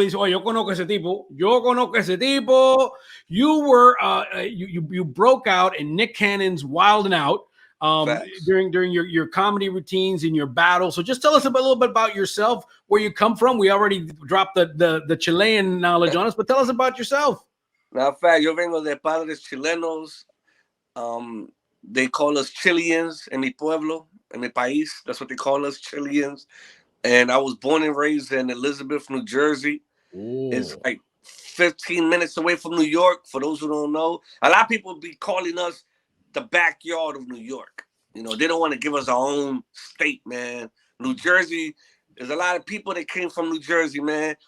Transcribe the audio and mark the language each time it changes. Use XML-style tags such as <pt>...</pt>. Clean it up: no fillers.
<es>Yo conozco ese tipo.</es> <en>You were you broke out in Nick Cannon's Wild 'N Out during your comedy routines and your battle. So just tell us a little bit about yourself, where you come from. We already dropped the Chilean knowledge on us, but tell us about yourself. Matter of fact,</en> <es>yo vengo de padres chilenos.</es> <en>They call us Chileans</en> <es>en mi pueblo, en mi país.</es> <en>That's what they call us, Chileans. And I was born and raised in Elizabeth, New Jersey. Ooh. It's like 15 minutes away from New York, for those who don't know. A lot of people be calling us the backyard of New York. You know, they don't want to give us our own state, man. New Jersey, there's a lot of people that came from New Jersey, man.</en>